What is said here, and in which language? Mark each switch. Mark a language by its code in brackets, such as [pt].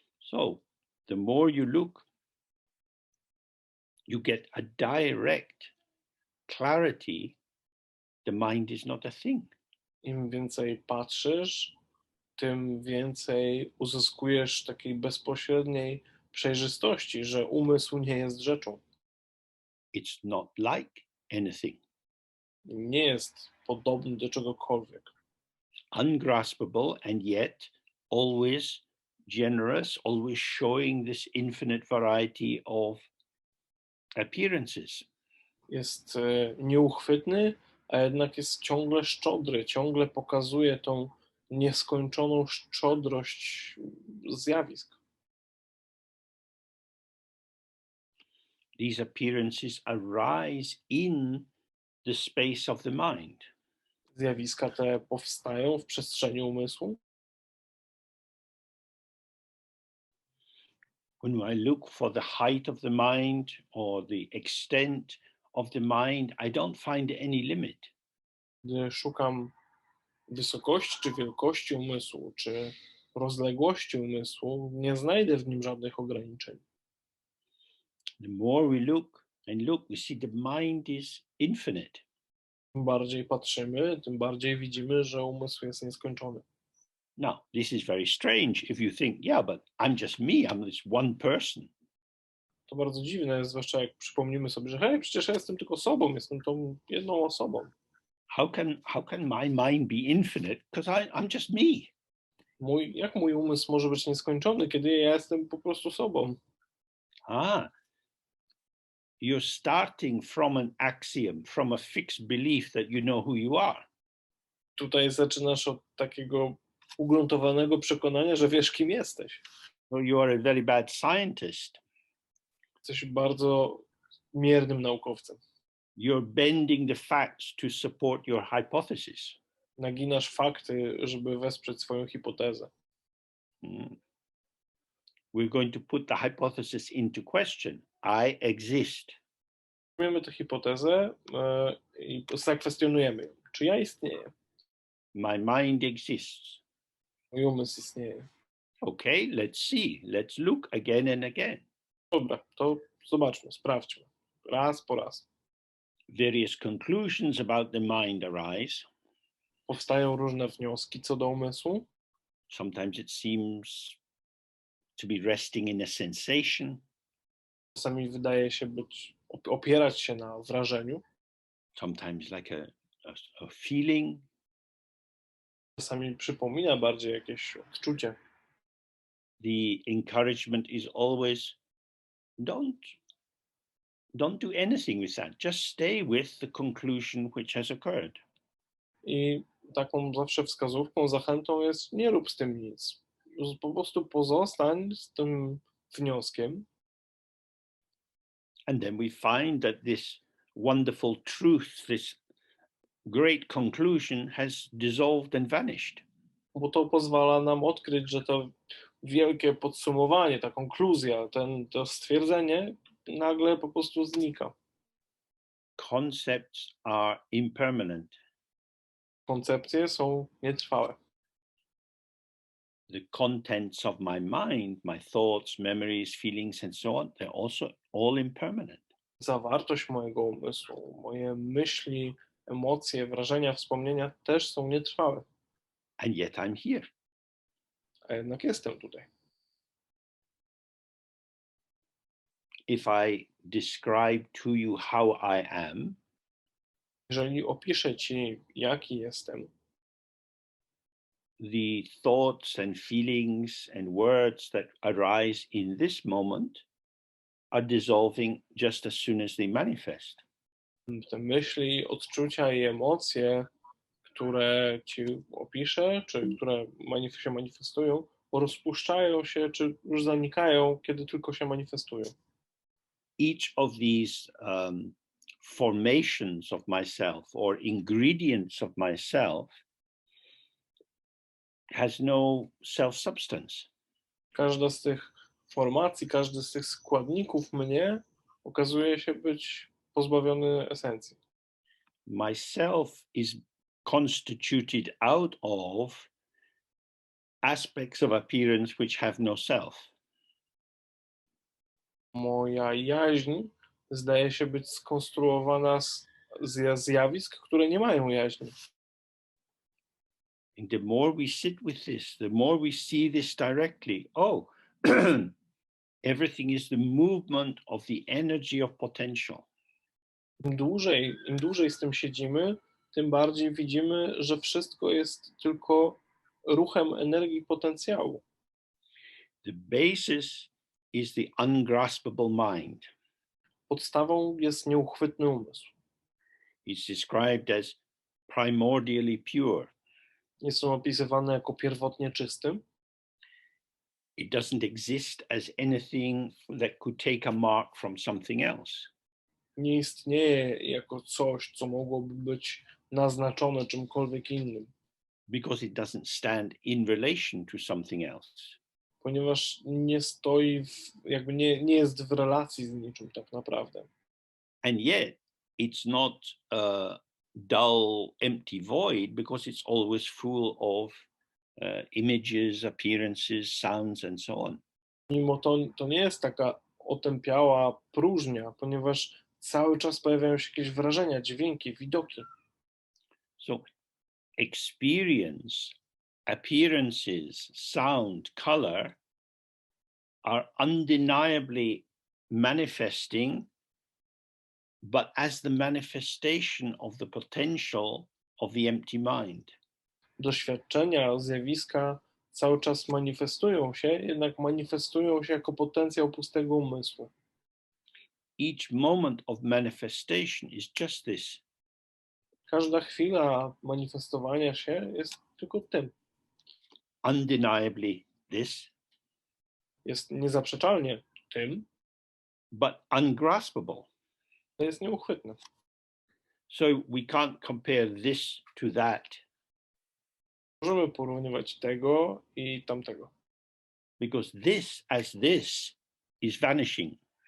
[en] So, the more you look, you get a direct clarity. The mind is not a thing. [pl] Im więcej patrzysz, tym więcej uzyskujesz takiej bezpośredniej przejrzystości, że umysł nie jest rzeczą. [en] It's not like anything. [pl] Nie jest podobny do czegokolwiek. [en] Ungraspable and yet always generous, always showing this infinite variety of appearances. [pl] Jest nieuchwytny, a jednak jest ciągle szczodry, ciągle pokazuje tą nieskończoną szczodrość zjawisk. [en] These appearances arise in the space of the mind. [pl] Zjawiska te powstają w przestrzeni umysłu. [en] When I look for the height of the mind or the extent of the mind, I don't find any limit. [pl] Gdy szukam wysokości czy wielkości umysłu, czy rozległości umysłu, nie znajdę w nim żadnych ograniczeń. [en] The more we look and look, we see the mind is infinite. [pl] Im bardziej patrzymy, tym bardziej widzimy, że umysł jest nieskończony. [en] Now, this is very strange if you think, yeah, but I'm just me, I'm this one person. [pl] To bardzo dziwne, zwłaszcza jak przypomnimy sobie, że hej, przecież ja jestem tylko sobą, jestem tą jedną osobą. [en] How can my mind be infinite? Because I'm just me. [pl] Jak mój umysł może być nieskończony, kiedy ja jestem po prostu sobą? [en] You're starting from an axiom, from a fixed belief that you know who you are. [pl] Tutaj zaczynasz od takiego ugruntowanego przekonania, że wiesz, kim jesteś. [en] Well, you are a very bad scientist. [pl] Jesteś bardzo miernym naukowcem. [en] You're bending the facts to support your hypothesis. [pl] Naginasz fakty, żeby wesprzeć swoją hipotezę. [en] We're going to put the hypothesis into question. I exist. [pl] Przyjmiemy tę hipotezę i zakwestionujemy ją. Czy ja istnieję? [en] My mind exists. [pl] Mój umysł istnieje. [en] Okay, let's see. Let's look again and again. [pl] Dobra, to zobaczmy, sprawdźmy. Raz po raz. [en] Various conclusions about the mind arise. [pl] Powstają różne wnioski co do umysłu. [en] Sometimes it seems to be resting in a sensation. [pl] Czasami wydaje się opierać się na wrażeniu, [en] sometimes like a feeling. [pl] czasami przypomina bardziej jakieś odczucie. [en] The encouragement is always don't do anything with that. Just stay with the conclusion which has occurred. [pl] I taką zawsze wskazówką, zachętą jest nie rób z tym nic. Po prostu pozostań z tym wnioskiem. [en] And then we find that this wonderful truth, this great conclusion has dissolved and vanished. [pl] Bo to pozwala nam odkryć, że to wielkie podsumowanie, ta konkluzja, to stwierdzenie nagle po prostu znika. [en] Concepts are impermanent. [pl] Koncepcje są nietrwałe. [en] The contents of my mind, my thoughts, memories, feelings, and so on, they're also all impermanent. [pl] Zawartość mojego umysłu, moje myśli, emocje, wrażenia, wspomnienia też są nietrwałe. [en] And yet I'm here. [pl] A jednak jestem tutaj. [en] If I describe to you how I am, [pl] Jeżeli opiszę ci, jaki jestem, [en] the thoughts and feelings and words that arise in this moment are dissolving just as soon as they manifest. [pl] te myśli, odczucia i emocje, które ci opiszę, czy które się manifestują, rozpuszczają się, czy już zanikają, kiedy tylko się manifestują. [en] Each of these formations of myself or ingredients of myself has no self-substance. [pl] Każda z tych formacji, każdy z tych składników mnie okazuje się być pozbawiony esencji. [en] Myself is constituted out of aspects of appearance which have no self. [pl] Moja jaźń zdaje się być skonstruowana z zjawisk, które nie mają jaźni. [en] And the more we sit with this, the more we see this directly. Oh, everything is the movement of the energy of potential. [pl] Im dłużej z tym siedzimy, tym bardziej widzimy, że wszystko jest tylko ruchem energii potencjału. [en] The basis is the ungraspable mind. [pl] Podstawą jest nieuchwytny umysł. [en] It's described as primordially pure. [pl] Jest on opisywany jako pierwotnie czystym. [en] It doesn't exist as anything that could take a mark from something else. [pl] Nie istnieje jako coś, co mogłoby być naznaczone czymkolwiek innym. [en] Because it doesn't stand in relation to something else. [pl] Ponieważ nie stoi, jakby nie jest w relacji z niczym tak naprawdę. [en] And yet it's not a dull, empty void because it's always full of images, appearances, sounds, and so on. [pl] Mimo to nie jest taka otępiała próżnia, ponieważ cały czas pojawiają się jakieś wrażenia, dźwięki, widoki. [en] So experience, appearances, sound, color are undeniably manifesting, but as the manifestation of the potential of the empty mind. [pl] Doświadczenia, zjawiska cały czas manifestują się, jednak manifestują się jako potencjał pustego umysłu. [en] Each moment of manifestation is just this. [pl] Każda chwila manifestowania się jest tylko tym. [en] Undeniably this, [pl] Jest niezaprzeczalnie tym, [en] but ungraspable. [pl] to jest nieuchwytne. [en] So we can't compare this to that. [pl] Możemy porównywać tego i tamtego. [en] Because this as this is vanishing.